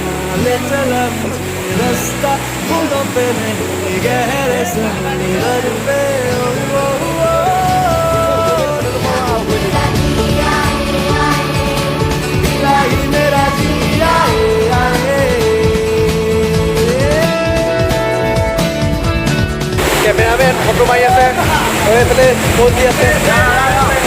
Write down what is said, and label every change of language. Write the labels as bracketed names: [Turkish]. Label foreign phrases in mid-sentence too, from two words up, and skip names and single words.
[Hindi] ले चला मुझे रास्ता बूंदों पे नहीं गहरे समुंदर पे मेरा जिया [Assamese] কেমেৰামেন ফটো মাৰি আছে আৰু এইফালে প'জ দি আছে